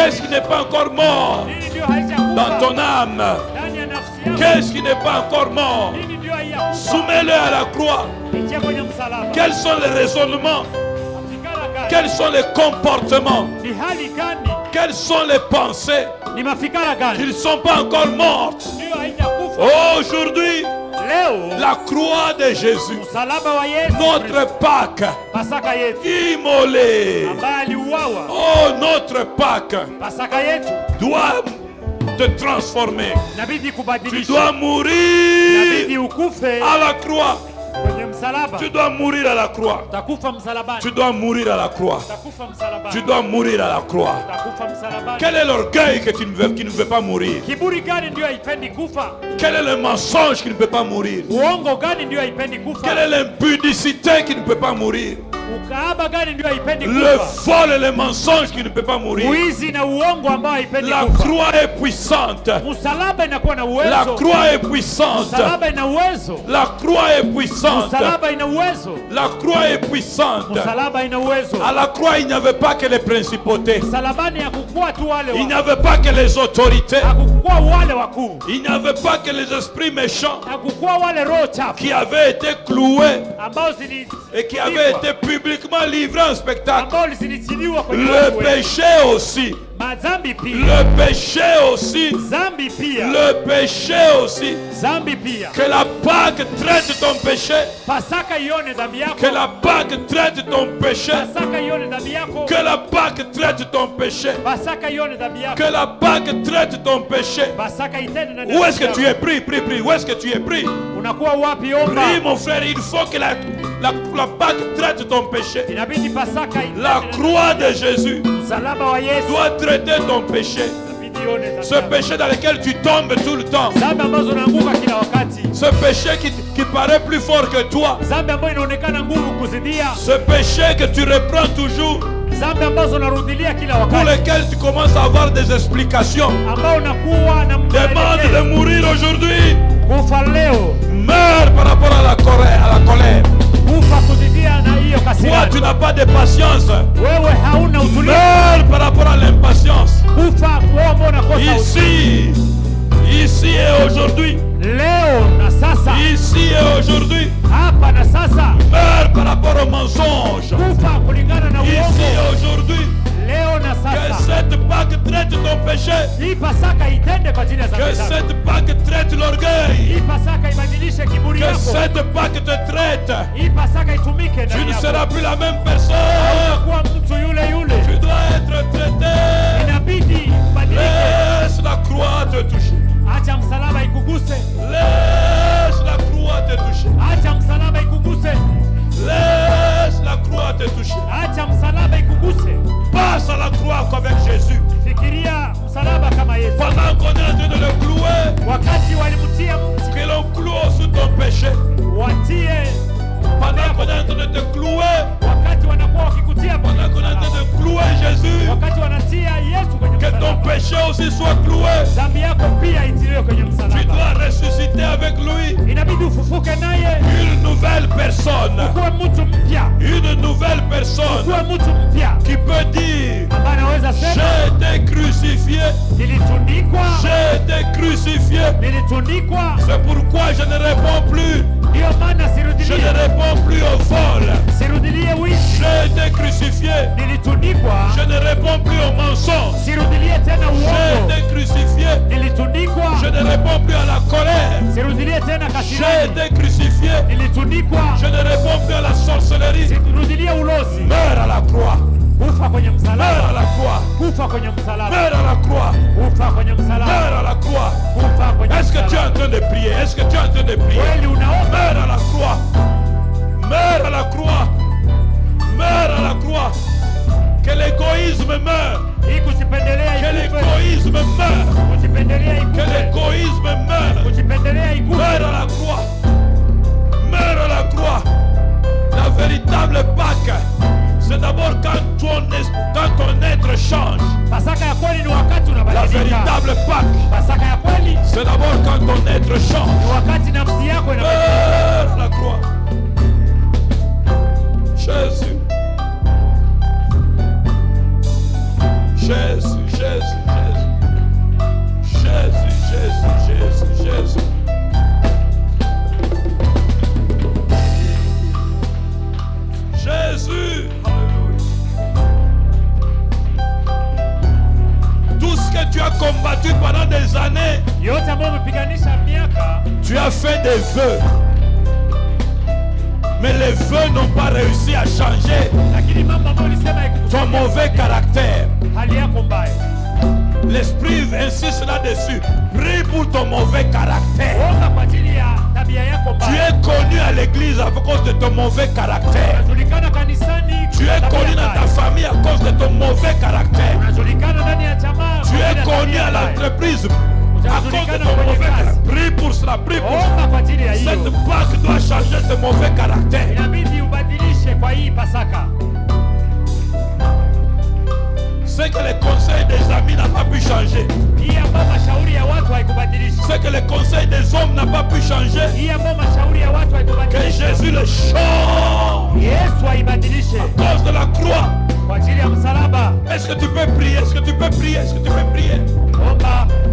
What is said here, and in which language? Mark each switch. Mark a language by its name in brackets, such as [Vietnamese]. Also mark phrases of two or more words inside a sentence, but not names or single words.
[French] Qu'est-ce qui n'est pas encore mort [Swahili] Nini ndio haijakufa [French] dans ton âme? [Swahili] ndani ya nafsi yako? [French] Qu'est-ce qui n'est pas encore mort? [Swahili] Nini ndio haijakufa? [French] Soumets-le à la croix. [Swahili] Itie kwenye msalaba. [French] Quels sont les raisonnements? [Swahili] Mafikara gani? [French] Quels sont les comportements? [Swahili] Ni hali gani? [French] Quelles sont les pensées [Swahili] Ni mafikara gani? [French] qui ne sont pas encore mortes? [Swahili] Ndio haijakufa. [French] Aujourd'hui, [Swahili] Leo [French] la croix de Jésus, [Swahili] msalaba wa Yesu, [French] notre Pâque, [Swahili] Pasaka yetu [French] immolée. [Swahili] ambaye aliuawa, [French] Oh, notre Pâque [Swahili] Pasaka yetu [French] doit te transformer. [Swahili] inabidi [French] Tu [Swahili] kubadilisha, [French] dois mourir [Swahili] inabidi ukufe [French] à la croix. [Swahili] kwenye msalaba. [French] Tu dois mourir à la croix. [Swahili] Utakufa msalabani. [French] Tu dois mourir à la croix. [Swahili] Utakufa msalabani. [French] Tu dois mourir à la croix. [Swahili] Utakufa msalabani. [French] Quel est l'orgueil que tu ne veux, qui ne veut pas mourir? [Swahili] Kiburi gani ndio haipendi kufa? [French] Quel est le mensonge qui ne peut pas mourir? [Swahili] Uongo gani ndio haipendi kufa? [French] Quelle est l'impudicité qui ne peut pas mourir? [Swahili] Ukaaba gani ndio haipendi [French] Le [Swahili] kufa? [French] vol et le mensonge qui ne peut pas mourir. [Swahili] Wizi na uongo ambao haipendi [French] La [Swahili] kufa. [French] croix est puissante. [Swahili] Msalaba inakuwa na [French] La [Swahili] uwezo. [French] croix est puissante. [Swahili] Msalaba ina uwezo. [French] La croix est puissante. [Swahili] Msalaba ina uwezo. [French] La croix est puissante. [Swahili] Msalaba ina uwezo. [French] À la croix, il n'y avait pas que les principautés. [Swahili] Msalabani hakukuwa tu wale [French] Il n'y [Swahili] wa, [French] avait pas que les autorités. [Swahili] hakukuwa wale wakuu, [French] Il n'y avait pas que les esprits méchants [Swahili] hakukuwa wale roho chafu [French] qui avaient été cloués [Swahili] ambao zili [French] et qui avaient été publiquement livré en spectacle. [Swahili] ambao zilitiliwa kwenye [French] Le [Swahili] watu wengi. [French] péché aussi. [Swahili] Madhambi pia. [French] Le péché aussi. [Swahili] Zambi pia. [French] Le péché aussi. [Swahili] Zambi pia. [French] Que la Pâque traite ton péché. [Swahili] Pasaka ione dhambi yako. [French] Que la Pâque traite ton péché. [Swahili] Pasaka ione dhambi yako. [French] Que la Pâque traite ton péché. [Swahili] Pasaka ione dhambi yako. [French] Que la Pâque traite ton péché. [Swahili] Pasaka itende na [French] Où est-ce que tu es pris? Prie, prie. Où est-ce que tu es pris? [Swahili] Unakuwa wapi? Omba. [French] Prie, mon frère. Il faut que la Pâque traite ton péché. [Swahili] Inabidi Pasaka itende [French] La [Swahili] na [French] croix de Jésus [Swahili] msalaba wa Yesu. [French] doit traiter ton péché. [Swahili] Inabidi ione dhambi [French] Ce [Swahili] yako. [French] péché dans lequel tu tombes tout le temps. [Swahili] Dhambi ambazo unaanguka kila wakati. [French] Ce péché qui paraît plus fort que toi. [Swahili] Dhambi ambayo inaonekana nguvu kuzidia. [French] Ce péché que tu reprends toujours. [Swahili] Dhambi ambazo unarudilia kila [French] Pour [Swahili] wakati. [French] lesquels tu commences à avoir des explications. [Swahili] Ambao unakuwa na [French] Demande de mourir aujourd'hui. [Swahili] kufa leo. [French] Meurs par rapport à la colère. [Swahili] Kufa kuzidia na hiyo [French] Toi, [Swahili] kasirani. [French] tu n'as pas de patience. [Swahili] Wewe hauna utulivu. [French] Meurs par rapport à l'impatience. [Swahili] Kufa wewe ambao unakosa utulivu. [French] Ici et aujourd'hui. [Swahili] Leo na sasa. [French] Ici et aujourd'hui. [Swahili] Hapa na sasa. [French] Meurs par rapport au mensonge. [Swahili] Kufa kulingana na [French] Ici [Swahili] uongo. [French] et aujourd'hui. [Swahili] Leo na [French] Que [Swahili] sasa. [French] cette Pâque traite ton péché. [Swahili] Hii Pasaka itende kwa ajili ya [French] Que [Swahili] dhambi zako. [French] cette Pâque traite l'orgueil. [Swahili] Hii Pasaka ibadilishe kiburi [French] Que [Swahili] yako. [French] cette Pâque te traite. [Swahili] Hii Pasaka itumike [French] Tu [Swahili] ndani [French] ne [Swahili] yako. [French] seras plus la même personne. [Swahili] Kuwa mtu yule yule. [French] Tu dois être traité. [Swahili] Inabidi ubadilike. [French] Laisse la croix te toucher. [Swahili] Acha msalaba ikuguse. [French] Laisse la croix te toucher. [Swahili] Acha msalaba ikuguse. [French] Laisse la croix te toucher. [Swahili] Acha msalaba ikuguse. [French] Passe à la croix avec Jésus. [Swahili] Fikiria msalaba kama Yesu. [French] Pendant qu'on est en train de le clouer, [Swahili] Wakati walimtia mti, [French] que l'on cloue sous ton péché. [Swahili] watie. [French] Pendant qu'on est en train de te clouer, [Swahili] Wakati wanakuwa wakikutia [French] pendant qu'on est en train de clouer Jésus, [Swahili] wakati wanatia Yesu kwenye [French] que ton [Swahili] msalaba, [French] péché aussi soit cloué. [Swahili] dhambi yako pia itiliwe kwenye [French] Tu [Swahili] msalaba. [French] dois ressusciter avec lui [Swahili] Inabidi ufufuke naye, [French] une nouvelle personne. [Swahili] ukuwe mtu mpya, [French] Une nouvelle personne [Swahili] ukuwe mtu mpya [French] qui peut dire [Swahili] ambaye anaweza sema [French] j'ai été crucifié, [Swahili] nilitundikwa, [French] j'ai été crucifié. [Swahili] nilitundikwa. [French] C'est pourquoi je ne réponds plus. [Swahili] Ndiyo maana [French] Je ne [Swahili] sirudilie, [French] réponds plus au vol. [Swahili] sirudilie wizi, [French] J'ai été crucifié. [Swahili] nilitundikwa, [French] Je ne réponds plus au mensonge. [Swahili] sirudilie tena [French] J'ai [Swahili] uongo, [French] été crucifié. [Swahili] nilitundikwa, [French] Je ne réponds plus à la colère. [Swahili] sirudilie tena [French] J'ai [Swahili] kasirani, [French] été crucifié. [Swahili] nilitundikwa, [French] Je ne réponds plus à la sorcellerie. [Swahili] sirudilie ulozi. [French] Meurs à la croix. [Swahili] Kufa kwenye [French] Meurs [Swahili] msalaba, [French] à la croix. [Swahili] kufa kwenye msalaba, [French] Meurs à la croix. [Swahili] kufa kwenye msalaba, [French] Meurs à la croix. [Swahili] kufa kwenye [French] Est-ce que tu es en [Swahili] msalaba. [French] train de prier? Est-ce que tu es en train de prier? [Swahili] Kweli unaomba, [French] Meurs à la croix. Meurs à la croix. Meurs à la croix. Que l'égoïsme meure. [Swahili] hii kujipendelea [French] Que [Swahili] ikufe, [French] l'égoïsme meure. [Swahili] kujipendelea [French] Que [Swahili] ikufe, [French] l'égoïsme meure. [Swahili] kujipendelea ikufe. [French] Meurs à la croix. Meurs à la croix. La véritable Pâque, c'est d'abord quand ton être change. [Swahili] Pasaka ya kweli ni wakati [French] La [Swahili] unabadilika. [French] véritable Pâque, [Swahili] Pasaka ya kweli [French] c'est d'abord quand ton être change. [Swahili] ni wakati nafsi yako inabadilika. [French] Meurs à la croix. Jésus. Jésus, Jésus, Jésus. Jésus, Jésus, Jésus, Jésus. Jésus. Alléluia. Tout ce que tu as combattu pendant des années, [Swahili] Yote ambayo umepiganisha miaka, [French] tu as fait des vœux. Mais les vœux n'ont pas réussi à changer [Swahili] lakini mambo ambayo ulisema [French] ton [Swahili] ikukusaidia [French] mauvais caractère. [Swahili] hali yako mbaya. [French] L'esprit insiste là-dessus. Prie pour ton mauvais caractère. [Swahili] Omba kwa ajili ya tabia yako [French] Tu [Swahili] mbaya. [French] es connu à l'église à cause de ton mauvais caractère. [Swahili] Unajulikana kanisani, [French] Tu es [Swahili] tabia [French] connu dans ta [Swahili] mbaya. [French] famille à cause de ton mauvais caractère. [Swahili] Unajulikana ndani ya jamaa, [French] Tu [Swahili] kwa [French] es [Swahili] ajili ya [French] connu [Swahili] tabia [French] à [Swahili] mbaya. [French] l'entreprise à cause de ton mauvais caractère. Prie pour cela, prie pour cela. [Swahili] Omba kwa ajili ya [French] Cette [Swahili] hiyo. [French] Pâque doit changer ce mauvais caractère. [Swahili] Inabidi ubadilishe kwa hii Pasaka. [French] Ce que les conseils des amis n'ont pas pu changer. [Swahili] Hii ambayo mashauri ya watu haikubadilisha. [French] Ce que les conseils des hommes n'ont pas pu changer. [Swahili] Hii ambayo mashauri ya watu [French] Que [Swahili] haikubadilisha. [French] Jésus le change. [Swahili] Yesu aibadilishe [French] À cause de la croix. [Swahili] kwa ajili ya msalaba. [French] Est-ce que tu peux prier? Est-ce que tu peux prier? Est-ce que tu peux prier? [Swahili] Omba.